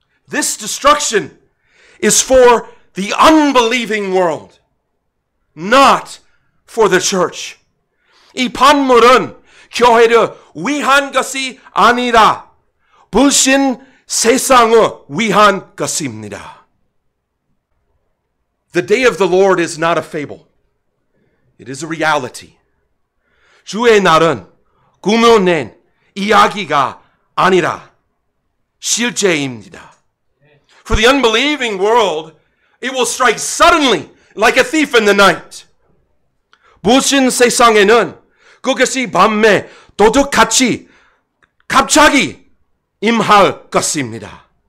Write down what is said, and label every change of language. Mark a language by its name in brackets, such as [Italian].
[English] This destruction is for the unbelieving world, not for the church. [Korean] 이 판물은 교회를 위한 것이 아니라 불신 세상을 위한 것입니다. [English] The day of the Lord is not a fable. It is a reality. [Korean] 주의 날은 꾸며낸 이야기가 아니라 실제입니다. [English] For the unbelieving world, it will strike suddenly like a thief in the night. [Korean] 불신 세상에는 그것이 밤에 도둑같이 갑자기 임할 것입니다.